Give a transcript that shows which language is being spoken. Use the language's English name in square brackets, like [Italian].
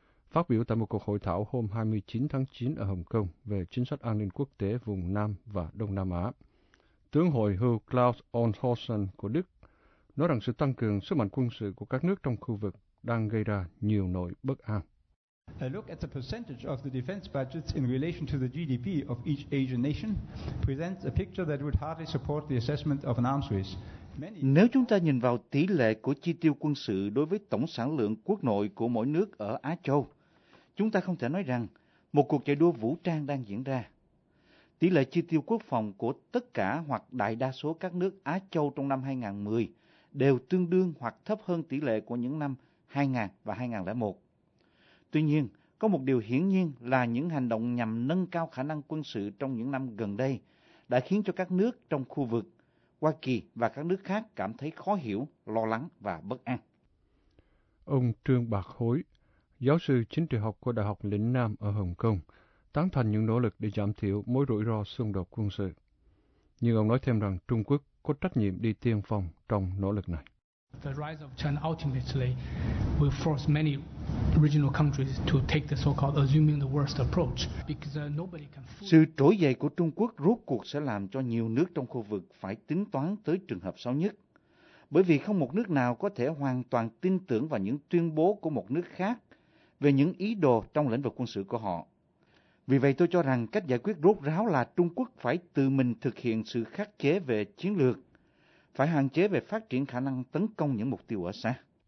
[Vietnamese] Phát biểu tại một cuộc hội thảo hôm 29 tháng 9 ở Hồng Kông về chính sách an ninh quốc tế vùng Nam và Đông Nam Á, tướng hồi hưu Klaus Olshausen của Đức nói rằng sự tăng cường sức mạnh quân sự của các nước trong khu vực đang gây ra nhiều nỗi bất an. [English] A look at the percentage of the defense budgets in relation to the GDP of each Asian nation presents a picture that would hardly support the assessment of an arms race. [Vietnamese] Nếu chúng ta nhìn vào tỷ lệ của chi tiêu quân sự đối với tổng sản lượng quốc nội của mỗi nước ở Á Châu, chúng ta không thể nói rằng một cuộc chạy đua vũ trang đang diễn ra. Tỷ lệ chi tiêu quốc phòng của tất cả hoặc đại đa số các nước Á Châu trong năm 2010 đều tương đương hoặc thấp hơn tỷ lệ của những năm 2000 và 2001. Tuy nhiên, có một điều hiển nhiên là những hành động nhằm nâng cao khả năng quân sự trong những năm gần đây đã khiến cho các nước trong khu vực, Hoa Kỳ và các nước khác cảm thấy khó hiểu, lo lắng và bất an. Ông Trương Bạc Hối, giáo sư chính trị học của Đại học Lĩnh Nam ở Hồng Kông, tán thành những nỗ lực để giảm thiểu mối rủi ro xung đột quân sự. Nhưng ông nói thêm rằng Trung Quốc có trách nhiệm đi tiên phong trong nỗ lực này. [English] The rise of China ultimately will force many regional countries to take the so-called assuming the worst approach because nobody can fool. [Vietnamese] Sự trỗi dậy của Trung Quốc rốt cuộc sẽ làm cho nhiều nước trong khu vực phải tính toán tới trường hợp xấu nhất, bởi vì không một nước nào có thể hoàn toàn tin tưởng vào những tuyên bố của một nước khác về những ý đồ trong lĩnh vực quân sự của họ. Vì vậy, tôi cho rằng cách giải quyết rốt ráo là Trung Quốc phải tự mình thực hiện sự khắc chế về chiến lược, phải hạn chế về phát triển khả năng tấn công những mục tiêu ở xa.